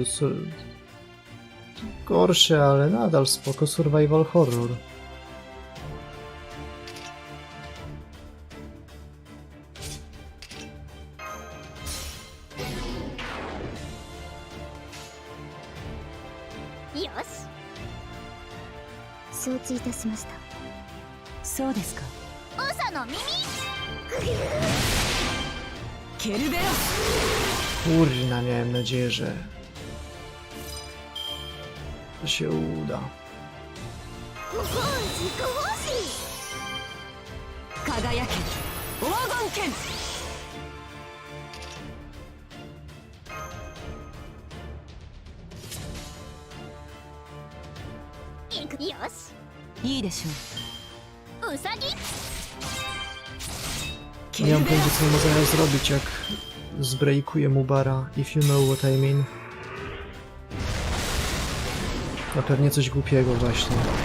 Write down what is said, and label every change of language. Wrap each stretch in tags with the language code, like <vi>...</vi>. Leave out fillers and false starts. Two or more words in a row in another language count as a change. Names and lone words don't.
<pl>gorszy, ale nadal spoko survival horror.</pl> <ja>Yoshi. 承知いたしました。そうですか。長の耳。ケルベロ</ja> <pl>Kurna, miałem nadzieję, że to się uda.</pl> <ja>輝け黄金剣。よし。いいでしょう。うさぎ。</ja> <pl>Nie mam pojęcia, co można zrobić, jak zbrejkuję mu bara,</pl> <en>if you know what I mean.</en> <pl>No pewnie coś głupiego właśnie.</pl>